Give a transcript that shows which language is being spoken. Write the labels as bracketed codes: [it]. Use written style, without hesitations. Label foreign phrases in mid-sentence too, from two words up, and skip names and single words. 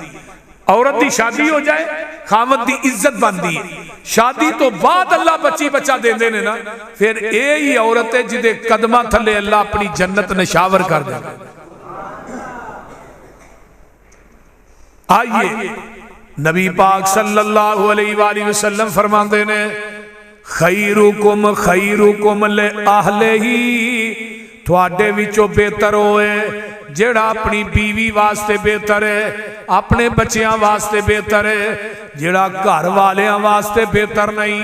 [pa] عورت دی شادی ہو جائے خاوت دی عزت بندی ہے. شادی تو بعد اللہ بچی بچہ دیندے نے نا، فیر یہ ہی عورت ہے جدے قدماں تھلے اللہ اپنی جنت نشاور کر دے. آئیے نبی پاک [ar] صلى الله عليه وسلم [pa] فرماتے نے [ar] خيركم لأهله, [pa] تہاڈے وچوں بہتر ہوئے جیڑا اپنی بیوی واسطے بہتر ہے، اپنے بچیاں واسطے بہتر ہے، جیڑا گھر والیاں واسطے بہتر نہیں.